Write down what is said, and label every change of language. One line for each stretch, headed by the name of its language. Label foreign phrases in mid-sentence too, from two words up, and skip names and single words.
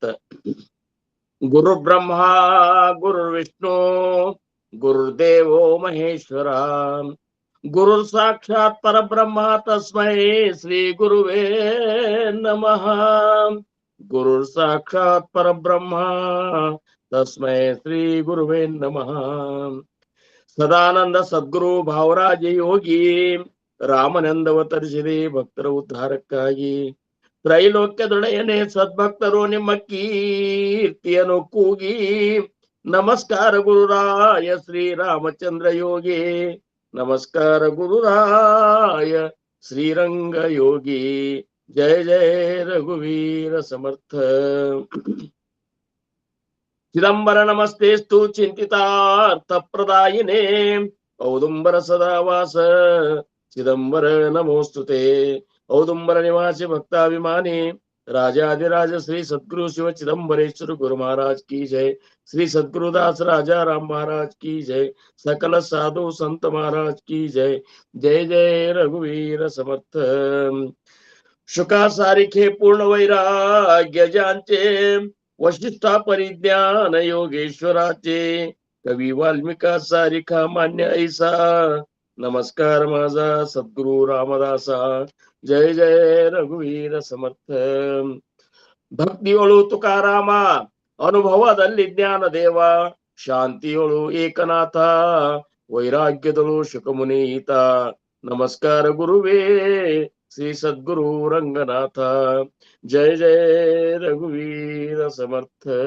Sanskrit: गुरु ब्रह्मा गुरु विष्णु गुरुदेवो महेश्वरा गुरु साक्षात परब्रह्म तस्मै श्री गुरुवे नमः. गुरु साक्षात परब्रह्म तस्मै श्री गुरुवे नमः.
Kannada: सदानंद सद्गुರು ಭಾವರಾಜ ಯೋಗಿ ರಾಮನಂದವತರಿಸಿದೆ ಭಕ್ತರ ಉದ್ಧಾರಕ್ಕಾಗಿ. ತ್ರೈಲೋಕ್ಯದೊಡೆಯನೆ ಸದ್ಭಕ್ತರು ನಿಮ್ಮ ಕೀರ್ತಿಯನ್ನು ಕೂಗಿ. ನಮಸ್ಕಾರ ಗುರುರಾಯ ಶ್ರೀರಾಮಚಂದ್ರ ಯೋಗಿ, ನಮಸ್ಕಾರ ಗುರುರಾಯ ಶ್ರೀರಂಗ ಯೋಗಿ.
Marathi: जय जय रघुवीर समर्थ.
Sanskrit: ಚಿದಂಬರ ನಮಸ್ತೆಸ್ತು ಚಿಂತಿತಾರ್ಥ ಪ್ರದಾಯಿನೇ ಔದುಂಬರ ಸದಾವಾಸ ಚಿದಂಬರ ನಮೋಸ್ತುತೆ.
Hindi: ಔದುಂಬರ ನಿವಾಸಿ ಭಕ್ತಾಭಿಮಾನಿ राजाधिराज श्री सद्गुरु शिव चिदंबरेश्वर गुरु महाराज की जय. श्री सद्गुरुदास राजा राम महाराज की जय. सकल साधु संत महाराज की जय.
Marathi: जय जय रघुवीर समर्थ. शुका सारिखे पूर्ण वैराग्य ज्यांचे वशिष्ठा परिज्ञान योगेश्वराचे. कवी वाल्मिका सारिखा मान्य ऐसा. नमस्कार माझा सद्गुरु रामदासा. जय जय रघुवीर समर्थ.
Kannada: ಭಕ್ತಿಯೊಳು ತುಕಾರಾಮ, ಅನುಭವದಲ್ಲಿ ಜ್ಞಾನ ದೇವ. ಶಾಂತಿಯೊಳು ಏಕನಾಥ, ವೈರಾಗ್ಯದಳು ಶುಕಮುನೀತ. ನಮಸ್ಕಾರ ಗುರುವೇ ಶ್ರೀ ಸದ್ಗುರು ರಂಗನಾಥ.
Marathi: जय जय रघुवीर समर्थ.